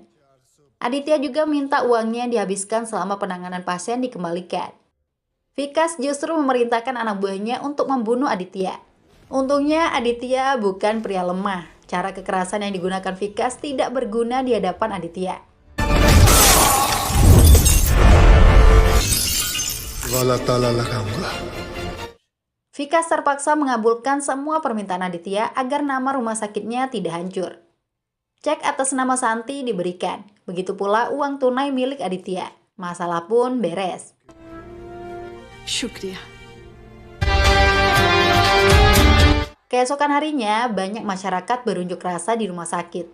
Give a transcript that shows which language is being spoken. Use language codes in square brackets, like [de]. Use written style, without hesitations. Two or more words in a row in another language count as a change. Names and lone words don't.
[id] Aditya juga minta uangnya yang dihabiskan selama penanganan pasien dikembalikan. Vikas justru memerintahkan anak buahnya untuk membunuh Aditya. Untungnya Aditya bukan pria lemah. Cara kekerasan yang digunakan Vikas tidak berguna di hadapan Aditya. [hi] वाला ताला लगाऊंगा. [id] Vikas terpaksa mengabulkan semua permintaan Aditya agar nama rumah sakitnya tidak hancur. Cek atas nama Santi diberikan, begitu pula uang tunai milik Aditya. Masalah pun beres. [hi] शुक्रिया. [id] Keesokan harinya, banyak masyarakat berunjuk rasa di rumah sakit.